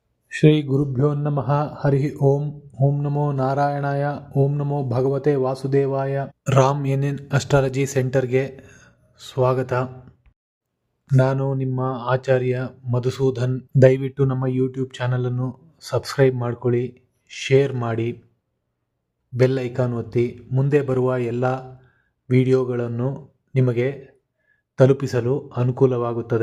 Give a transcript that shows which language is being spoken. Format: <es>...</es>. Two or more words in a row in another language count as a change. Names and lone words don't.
<sa>ಶ್ರೀ ಗುರುಭ್ಯೋ ನಮಃ. ಹರಿ ಓಂ. ಓಂ ನಮೋ ನಾರಾಯಣಾಯ. ಓಂ ನಮೋ ಭಗವತೆ ವಾಸುದೇವಾಯ.</sa> <kn>ರಾಮ್ ಎನ್ ಅಸ್ಟ್ರಾಲಜಿ ಸೆಂಟರ್ಗೆ ಸ್ವಾಗತ. ನಾನು ನಿಮ್ಮ ಆಚಾರ್ಯ ಮಧುಸೂದನ್. ದಯವಿಟ್ಟು ನಮ್ಮ ಯೂಟ್ಯೂಬ್ ಚಾನಲನ್ನು ಸಬ್ಸ್ಕ್ರೈಬ್ ಮಾಡ್ಕೊಳ್ಳಿ, ಶೇರ್ ಮಾಡಿ,</kn> <en>bell icon</en> <kn>ಒತ್ತಿ. ಮುಂದೆ ಬರುವ ಎಲ್ಲ ವಿಡಿಯೋಗಳನ್ನು ನಿಮಗೆ ತಲುಪಿಸಲು ಅನುಕೂಲವಾಗುತ್ತದೆ.</kn>